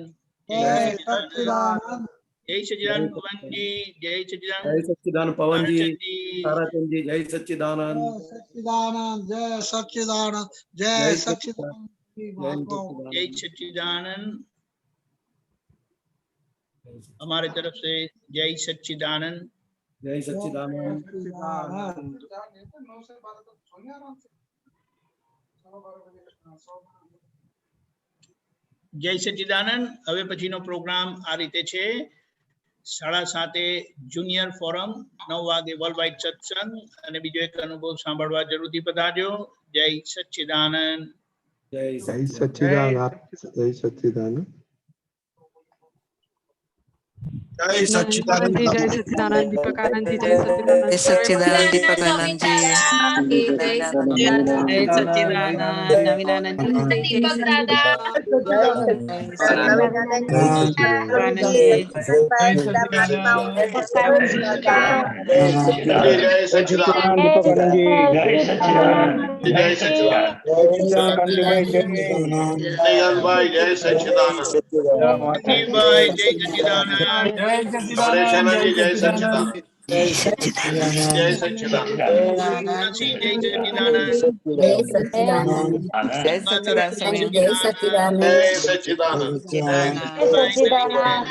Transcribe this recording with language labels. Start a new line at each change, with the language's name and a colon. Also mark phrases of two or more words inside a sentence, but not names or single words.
Gujarati: જય સચ્ચિદાનંદ જય સચ્ચિદાનંદ પવનજી જય સચ્ચિદાનંદ જય સચ્ચિદાનંદ પવનજી તારાચંદજી. તારાચંદજી જય સચ્ચિદાનંદ સચ્ચિદાનંદ જય સચ્ચિદાનંદ જય જય સચ્ચિદાનંદ
Hindi: જય સચ્ચિદાનંદ हमारे तरफ से जय सच्चिदानंद। जय सच्चिदानंद।
Gujarati: જય સચ્ચિદાનંદ। હવે પછીનો પ્રોગ્રામ આ રીતે છે, 7:30 જુનિયર ફોરમ, 9 વાગે વર્લ્ડ વાઇડ સત્સંગ અને બીજો એક અનુભવ સાંભળવા જરૂરથી પધારજો। જય સચ્ચિદાનંદ।
Hindi: जय
Gujarati: જય સચ્ચિદાનંદ, જય સચ્ચિદાનંદ।
Hindi: जय सच्चिदानंद जी, जय सच्चिदानंद दीपकानंद जी, जय सच्चिदानंद जय सच्चिदानंद दीपकानंद जी, जय सच्चिदानंद नवीनानंद जी, दीपक दादा जय सच्चिदानंद दीपकानंद जी, जय सच्चिदानंद, जय सच्चिदानंद, भाई जय सच्चिदानंद,
Gujarati: ભાઈ જય સચ્ચિદાનંદ।
Hindi: परेशाना जी जय सच्चिदानंद, जय सच्चिदानंद, जय सच्चिदानंद,
Gujarati: નરસિંહ જય સચ્ચિદાનંદ।
Hindi: जय सच्चिदानंद, जय सच्चिदानंद, जय सच्चिदानंद,
Gujarati: ભાઈ જય સચ્ચિદાનંદ।